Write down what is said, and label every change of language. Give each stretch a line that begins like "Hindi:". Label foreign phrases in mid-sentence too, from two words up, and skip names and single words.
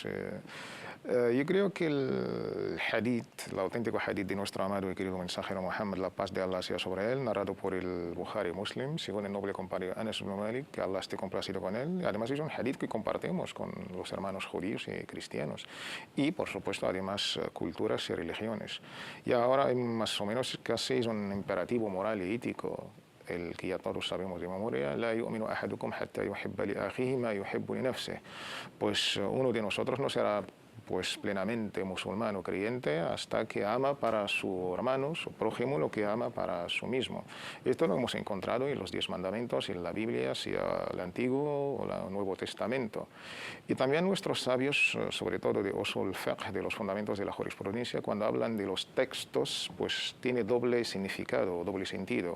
Spanish: Yo creo que el auténtico hadith de nuestro amado y querido mensajero Muhammad, la paz de Allah sea sobre él, narrado por el Bukhari Muslim, según el noble compadre Anas ibn Malik, que Allah esté complacido con él. Además es un hadith que compartimos con los hermanos judíos y cristianos. Y, por supuesto, además, culturas y religiones. Y ahora, más o menos, casi es un imperativo moral y ético, el que ya todos sabemos de memoria,
Arabic: لا يؤمن أحدكم حتى يحب لأخيه ما يحب لنفسه.
Spanish: Pues uno de nosotros no será pues plenamente musulmán o creyente hasta que ama para su hermano, su prójimo, lo que ama para su mismo. Esto lo hemos encontrado en los 10 mandamientos, en la Biblia, sea el Antiguo o el Nuevo Testamento. Y también nuestros sabios, sobre todo de
Arabic: أصول فقه,
Spanish: de los fundamentos de la jurisprudencia, cuando hablan de los textos, pues tiene doble significado, doble sentido.